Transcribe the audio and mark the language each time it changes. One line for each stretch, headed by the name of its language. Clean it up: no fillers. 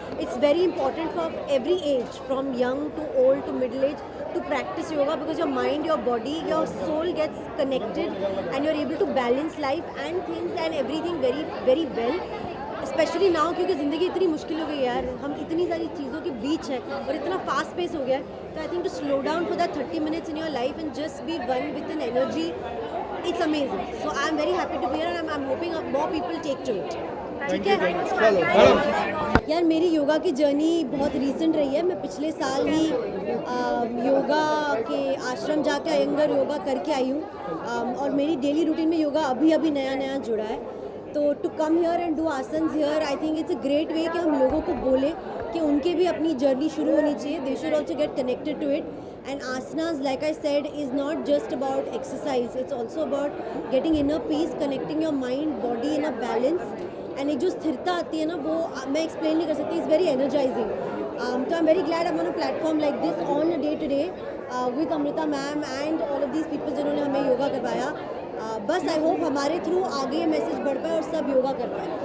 English: It's very important for every age, from young to old to middle age, to practice yoga because your mind, your body, your soul gets connected and you're able to balance life and things and everything very very well.
Hindi: Specially now क्योंकि ज़िंदगी इतनी मुश्किल हो गई है यार, हम इतनी सारी चीज़ों के बीच हैं और इतना फास्ट पेस हो गया है.
English: तो I think to slow down for that 30 minutes in your life and just be one with an energy, it's amazing. So I'm very happy to be here and I'm hoping more people take to it.
Hindi: ठीक है यार. मेरी योगा की journey बहुत recent रही है. मैं पिछले साल ही योगा के आश्रम जाके अयंगर योगा करके आई हूँ और मेरी डेली रूटीन में योगा अभी नया जुड़ा है. तो
English: to come here and do asanas here, I think it's a great way
Hindi: कि हम लोगों को बोले कि उनके भी अपनी जर्नी शुरू होनी चाहिए.
English: They should also get connected to it. And asanas, like I said, is not just about exercise. It's also about getting inner peace, connecting your mind, body in a balance.
Hindi: And एक जो स्थिरता आती है ना, वो मैं explain नहीं कर सकती.
English: It's very energizing. तो I am very glad I am on a platform like this on a day to day with Amrita ma'am and all of these people
Hindi: जिन्होंने हमें योगा करवाया. बस
English: I hope
Hindi: हमारे थ्रू आगे ये मैसेज बढ़ पाए और सब योगा कर पाए.